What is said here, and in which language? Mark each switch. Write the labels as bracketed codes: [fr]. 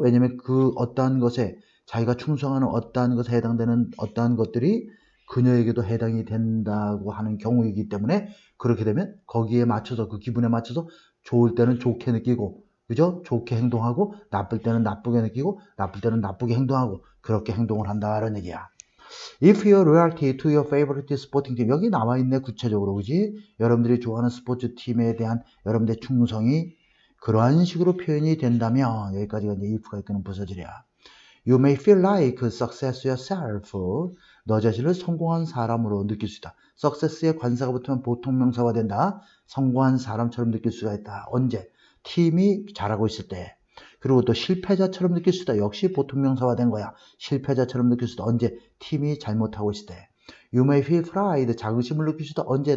[ko] 왜냐면 그 어떠한 것에 자기가 충성하는 어떠한 것에 해당되는 어떠한 것들이 그녀에게도 해당이 된다고 하는 경우이기 때문에 그렇게 되면 거기에 맞춰서 그 기분에 맞춰서 좋을 때는 좋게 느끼고 그죠? 좋게 행동하고 나쁠 때는 나쁘게 느끼고 나쁠 때는 나쁘게 행동하고 그렇게 행동을 한다는 얘기야. [en] If your loyalty to your favorite sporting team [ko] 여기 나와 있네 구체적으로 그지? 여러분들이 좋아하는 스포츠 팀에 대한 여러분들의 충성이 그러한 식으로 표현이 된다면 여기까지가 이제 if가 이끄는 부서질이야. [en] You may feel like success yourself. [ko] 너 자신을 성공한 사람으로 느낄 수 있다. success에 관사가 붙으면 보통 명사가 된다. 성공한 사람처럼 느낄 수가 있다. 언제? 팀이 잘하고 있을 때. 그리고 또 실패자처럼 느낄 수 있다. 역시 보통 명사가 된 거야. 실패자처럼 느낄 수 있다. 언제? 팀이 잘못하고 있을 때. [en] You may feel pride. [ko] 자긍심을 느낄 수 있다. 언제?